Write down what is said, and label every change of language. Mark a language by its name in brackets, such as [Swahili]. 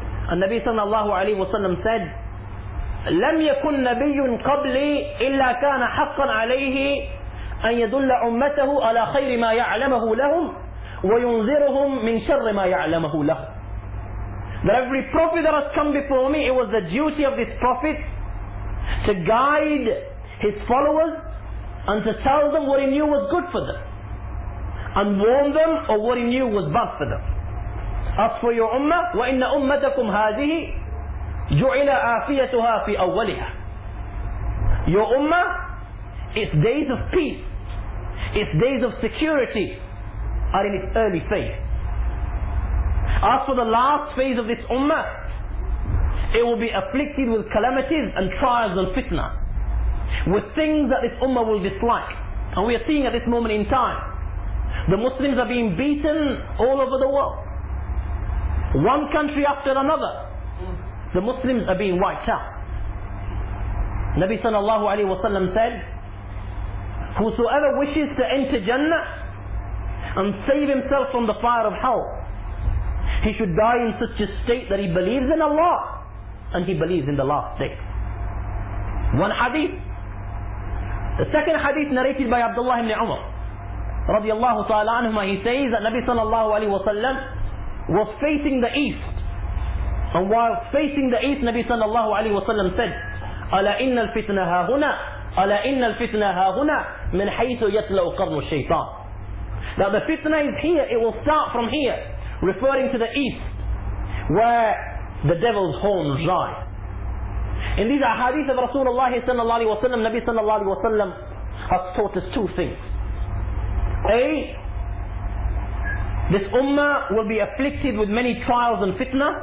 [English] And Nabi sallallahu alayhi wa sallam said, [Arabic] "لم يكن نبي قبلي إلا كان حقا عليه أن يدل أمته على خير ما يعلمه لهم وينذرهم من شر ما يعلمه لهم." [English] That every prophet that has come before me, it was the duty of this prophet to guide his followers and to tell them what he knew was good for them and warn them of what he knew was bad for them. "As for your ummah, [Arabic] وَإِنَّ أُمَّتَكُمْ هَذِهِ جُعِلَ آفِيَتُهَا فِي أَوَّلِهَا." [English] Your ummah, its days of peace, its days of security are in its early phase. "As for the last phase of this ummah, it will be afflicted with calamities and trials and fitnas, with things that this ummah will dislike." And we are seeing at this moment in time, the Muslims are being beaten all over the world. One country after another, the Muslims are being wiped out. Nabi sallallahu alayhi wa sallam said, "Whosoever wishes to enter Jannah and save himself from the fire of hell, he should die in such a state that he believes in Allah and he believes in the last day." One hadith, The second hadith narrated by Abdullah ibn Umar radiallahu ta'ala anhuma, he says that Nabi sallallahu alayhi wa sallam was facing the east. And while facing the east, Nabi sallallahu alayhi wa sallam said, [Arabic] أَلَا إِنَّ الْفِتْنَ هَا هُنَا أَلَا إِنَّ الْفِتْنَ هَا هُنَا مِنْ حَيْثُ يَتْلَوْ قَرْنُ الشَّيْطَانِ. [English] Now the fitna is here, it will start from here, referring to the east, where the devil's horn lies. In these ahadith of Rasulullah sallallahu alayhi wa sallam, Nabi sallallahu alayhi wa sallam has taught us two things. A, this ummah will be afflicted with many trials and fitna.